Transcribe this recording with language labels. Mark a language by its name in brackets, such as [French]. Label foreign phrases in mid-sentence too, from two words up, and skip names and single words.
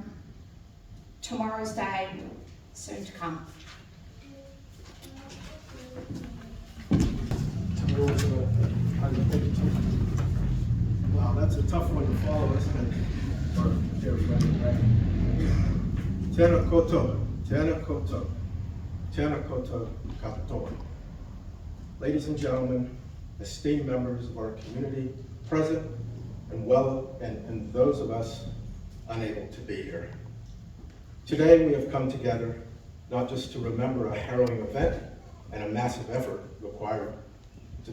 [English] Tomorrow's day, soon to come. Wow, that's a tough one to follow, isn't it? [Māori] Tēnā koutou, tēnā koutou, tēnā koutou katoa. [English] Ladies and gentlemen, esteemed members of our community, present and those of us unable to be here. Today we have come together not just to remember a harrowing event and a massive effort required to